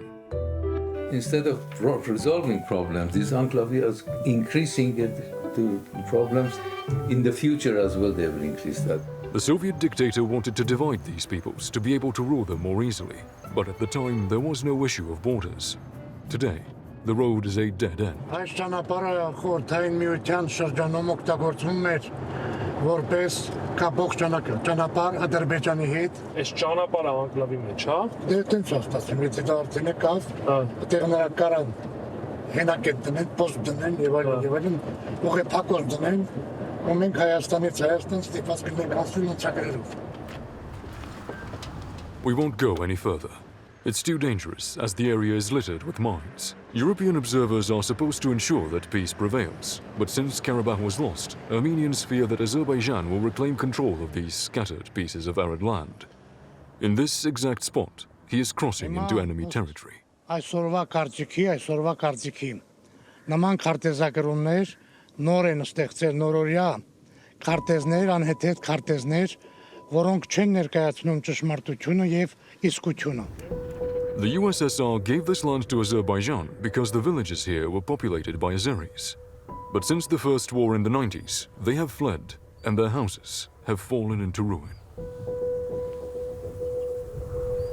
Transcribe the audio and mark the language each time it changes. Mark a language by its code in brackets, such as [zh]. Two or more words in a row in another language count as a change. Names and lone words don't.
[en] Instead of resolving problems, this enclave is increasing the problems. In the future as well, they will increase that. The Soviet dictator wanted to divide these peoples to be able to rule them more easily. But at the time, there was no issue of borders. Today, the road is a dead end. [hy] Այս ճանապարհը խորհրդային միության շրջանում օգտագործվում էր որպես կապող ճանապարհ Ադրբեջանի հետ։ Այս ճանապարհը անկլավի մեջ, հա։ Դե տենց ստացվում, եթե դա արդեն է կավ, այդտեղ նրա կարան հենակետ դնեն, պոստ դնեն եւ այլն, ուղղի փակոց դնեն, ու մենք Հայաստանից Հայաստան ստիպված կլինենք անցնել անցագրերով։ [en] We won't go any further. It's too dangerous, as the area is littered with mines. European observers are supposed to ensure that peace prevails, but since Karabakh was lost, Armenians fear that Azerbaijan will reclaim control of these scattered pieces of arid land. In this exact spot, he is crossing into enemy territory. [hy] Այսօրվա կարծիքի նման քարտեզագրումներ նոր են ստեղծել նորորյա քարտեզներ, անհեթեթ քարտեզներ, որոնք չեն ներկայացնում ճշմարտությունը եւ իսկությունը։ [en] The USSR gave this land to Azerbaijan because the villages here were populated by Azeris. But since the first war in the 90s, they have fled, and their houses have fallen into ruin.